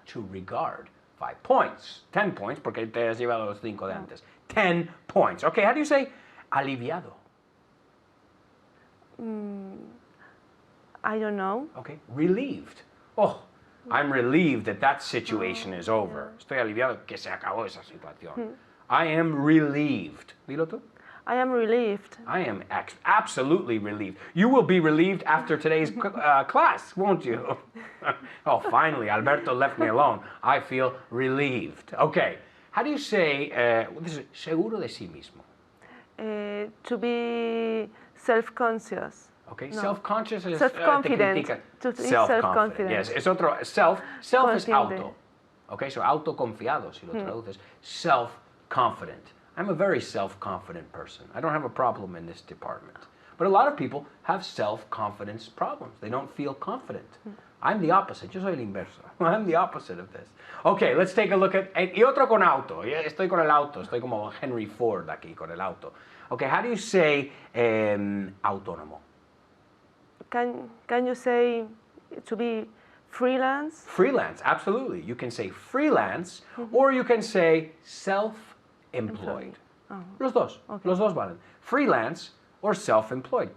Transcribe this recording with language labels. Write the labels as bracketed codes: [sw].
[en] To regard. 5 points. 10 points, [es] porque te has llevado los 5 de antes. [en] 10 points. Okay, how do you say aliviado? I don't know. Okay, relieved. Oh, I'm relieved that that situation is over. [es] Estoy aliviado que se acabó esa situación. [en] I am relieved. [es] Dilo tú. [en] I am relieved. I am absolutely relieved. You will be relieved after today's class, won't you? Oh, finally, Alberto left me alone. I feel relieved. Okay, how do you say, this is [es] seguro de sí mismo? [en] To be self-conscious. Okay, No. self-conscious is Self-confident. [es] te critica. [en] To be Self-confident. self-confident. Yes, [es] es otro. [en] Self is [es] Consciente. auto. Okay, so autoconfiado, si lo traduces. Self-confident. [en] I'm a very self-confident person. I don't have a problem in this department. But a lot of people have self-confidence problems. They don't feel confident. I'm the opposite. [es] Yo soy el inverso. [en] I'm the opposite of this. Okay, let's take a look at... [es] Y otro con auto. Estoy con el auto. Estoy como Henry Ford aquí con el auto. [en] Okay, how do you say autónomo? Can you say to be freelance? Freelance, absolutely. You can say freelance or you can say self-employed. [es] Los dos. [en] Okay. [es] Los dos valen. [en] Freelance or self-employed.